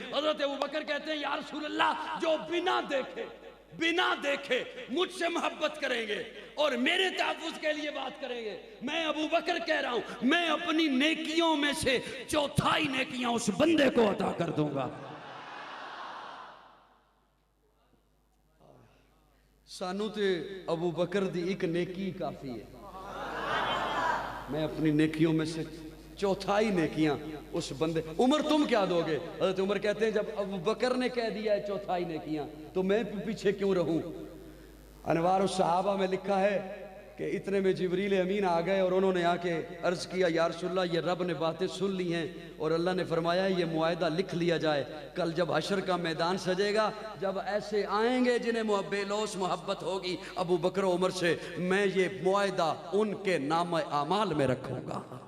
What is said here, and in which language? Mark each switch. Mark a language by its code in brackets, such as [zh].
[ur] حضرت ابوبکر کہتے ہیں یا رسول اللہ جو بنا دیکھے مجھ سے محبت کریں گے اور میرے تحفظ کے لیے بات کریں گے، میں ابو بکر کہہ رہا ہوں میں اپنی نیکیوں میں سے 1/4 نیکیاں اس بندے کو عطا کر دوں گا. [pa] سانو تے ابو بکر دی ایک نیکی کافی ہے. [ur] میں اپنی نیکیوں میں سے 1/4 نیکیاں اس بندے. عمر تم کیا دو گے؟ حضرت عمر کہتے ہیں جب ابو بکر نے کہہ دیا ہے 1/4 نیکیاں تو میں پیچھے کیوں رہوں؟ انوار الصحابہ میں لکھا ہے کہ اتنے میں جبریل امین آ گئے اور انہوں نے آ کے عرض کیا یا رسول اللہ یہ رب نے باتیں سن لی ہیں اور اللہ نے فرمایا یہ معاہدہ لکھ لیا جائے، کل جب حشر کا میدان سجے گا، جب ایسے آئیں گے جنہیں بے لوث محبت ہوگی ابو بکر و عمر سے، میں یہ معاہدہ ان کے نام اعمال میں رکھوں گا.